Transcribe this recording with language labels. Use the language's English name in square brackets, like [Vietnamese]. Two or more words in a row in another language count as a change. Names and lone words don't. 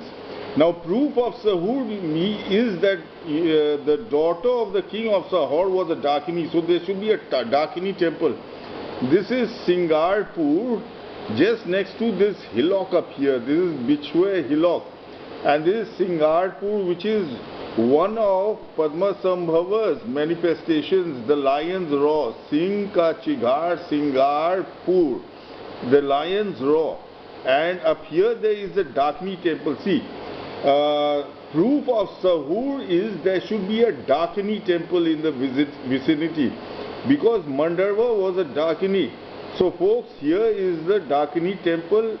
[English] Now proof of Sahur is that the daughter of the king of Zahor was a Dakini, so there should be a Dakini temple. This is Singarpur, just next to this hillock up here. This is Bichwe hillock, and this is Singarpur, which is one of Padmasambhava's manifestations, the lion's roar. [Hindi] Singh ka chighar, Singarpur, [English] the lion's roar. And up here there is a Dakini temple. See, proof of Sahur is there should be a Dakini temple in the vicinity, because Mandarva was a Dakini. So folks, here is the Dakini temple.